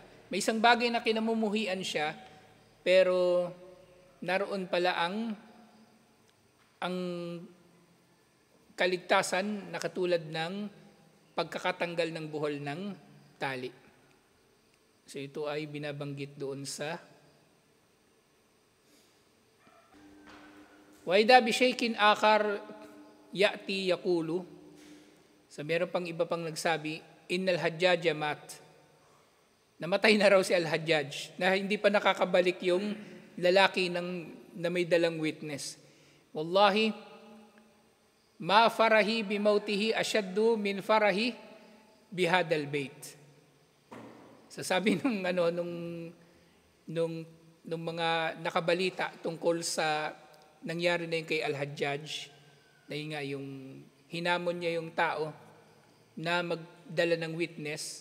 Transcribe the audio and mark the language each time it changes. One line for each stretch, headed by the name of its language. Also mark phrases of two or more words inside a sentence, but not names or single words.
Filipino: May isang bagay na kinamumuhian siya, pero naroon pala ang kaligtasan na katulad ng pagkakatanggal ng buhol ng tali. So ito ay binabanggit doon sa
Arabic: وإذا بشيء آخر يأتي يقول.
Filipino: So meron pang iba pang nagsabi,
Arabic: إن الحجاج مات.
Filipino: Namatay na raw si Al-Hajjaj na hindi pa nakakabalik yung lalaki na may dalang witness.
Arabic: والله، ما فرحي بموته أشد من فرحي بهذا البيت.
Filipino: So sabi nung mga nakabalita tungkol sa nangyari na yung kay Al-Hajjaj, na yun nga yung hinamon niya yung tao na magdala ng witness.